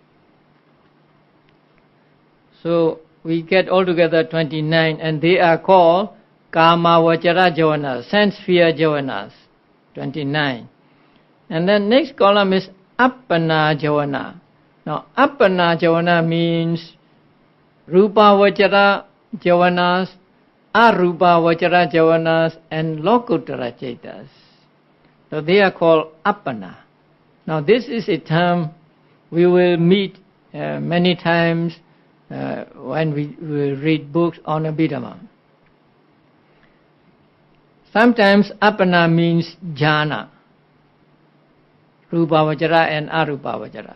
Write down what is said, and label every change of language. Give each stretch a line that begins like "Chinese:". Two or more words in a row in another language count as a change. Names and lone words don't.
English: So we get altogether 29, and they are called
Pali: Kama Vajara Javanas,
English: sense sphere Javanas, 29. And then next column is
Pali: Appana Javana.
English: Now
Pali: Appana Javana
English: means
Pali: Rupa Vajara Javanas, Arupa Vajara Javanas,
English: and
Pali: Lokuttara Cetas.
English: So they are called Appana. Now this is a term we will meet many times when we read books on Abhidhamma. Sometimes Appana means jhana,
Pali: Rupa Vajara
English: and
Pali: Arupa Vajara.